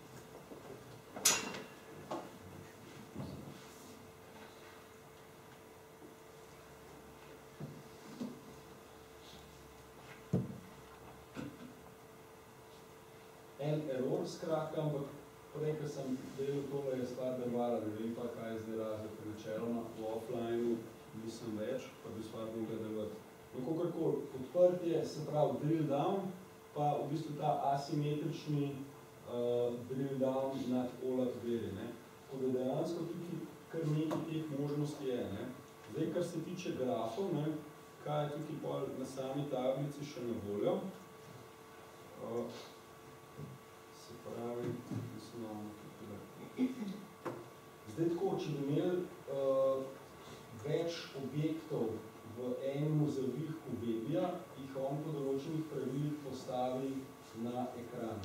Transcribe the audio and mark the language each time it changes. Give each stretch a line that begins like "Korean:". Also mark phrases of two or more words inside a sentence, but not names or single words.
Slovenian: En error skratka, ampak prej, ko sem delal tole, je stvar delovala, ne vem pa, kaj je zdaj razlog, načeloma v offline nisem več, pa bi stvar mogla delovati. No, kakorkoli, odprtje, se pravi
English: drill down,
Slovenian: pa v bistvu ta asimetrični
English: drill down
Slovenian: nad OLAP veri. Tako da dejansko tukaj kar nekaj teh možnosti je. Ne? Zdaj, kar se tiče grafov, ne, kaj je tukaj pol na sami tablici še na voljo. Se pravi, mislim, tukaj Zdaj tako, če bi imeli več objektov v enem zavihku webija, jih on po določenih pravilih postavi na ekran.